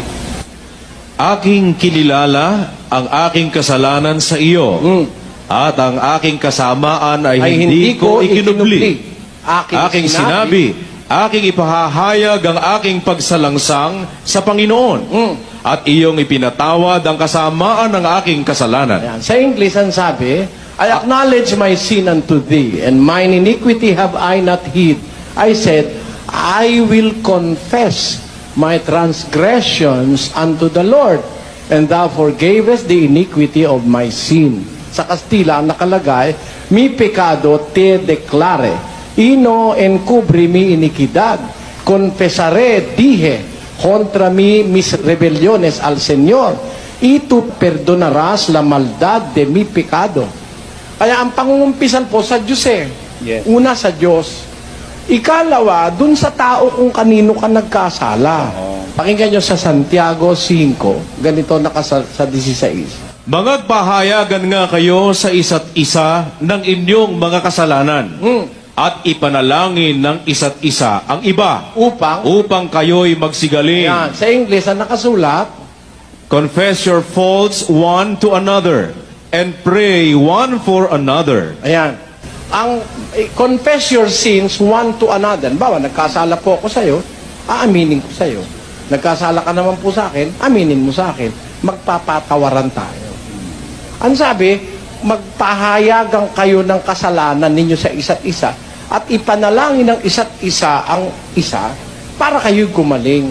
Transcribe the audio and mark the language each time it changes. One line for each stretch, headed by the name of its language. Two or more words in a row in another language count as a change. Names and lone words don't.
Filipino: aking kinilala ang aking kasalanan sa iyo, at ang aking kasamaan ay hindi ko ikinubli. Aking sinabi, aking ipahahayag ang aking pagsalangsang sa Panginoon. At iyong ipinatawad ang kasamaan ng aking kasalanan. Ayan. Sa English, ang sabi,
English: I acknowledge my sin unto thee, and mine iniquity have I not hid. I said, I will confess my transgressions unto the Lord, and thou forgavest the iniquity of my sin.
Filipino: Sa Kastila, ang nakalagay,
Spanish: mi pecado te declare, ino encubri mi iniquidad, confesare, dije, contra mi mis rebeliones al Señor, y tú perdonarás la maldad de mi pecado.
Filipino: Kaya ang pangungumpisan po sa Diyos eh. Yes. Una sa Diyos. Ikalawa, dun sa tao kung kanino ka nagkasala. Pakinggan nyo sa Santiago 5, ganito sa 16. Mangagpahayagan nga kayo sa isa't isa ng inyong mga kasalanan at ipanalangin ng isa't isa ang iba upang kayo'y magsigaling. Yan. Sa English, ang nakasulat,
English: Confess your faults one to another and pray one for another. ayan, confess your sins one to another.
Filipino: Bawa, nagkasala po ako sa'yo, aaminin ko sa'yo. Nagkasala ka naman po sa akin, aminin mo sa akin. Magpapatawaran tayo. Ang sabi, magpahayagan kayo ng kasalanan ninyo sa isa't isa at ipanalangin ng isa't isa ang isa para kayo gumaling.